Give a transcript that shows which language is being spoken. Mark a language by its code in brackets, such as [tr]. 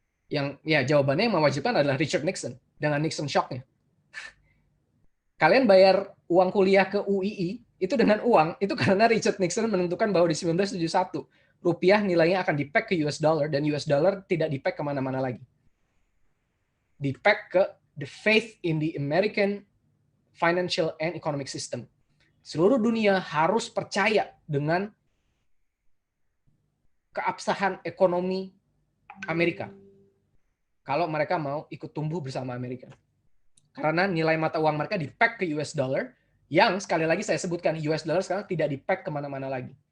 [id] Yang ya jawabannya yang mewajibkan adalah Richard Nixon dengan Nixon Shock-nya. Kalian bayar uang kuliah ke UII itu dengan uang, itu karena Richard Nixon menentukan bahwa di 1971 rupiah nilainya akan di-peg ke US dollar dan US dollar tidak di-peg kemana-mana lagi. Di-peg ke [en] the faith in the American financial and economic system. [id] Seluruh dunia harus percaya dengan keabsahan ekonomi Amerika kalau mereka mau ikut tumbuh bersama Amerika. Karena nilai mata uang mereka di-peg ke US dollar, yang sekali lagi saya sebutkan US dollar sekarang tidak di-peg kemana-mana lagi.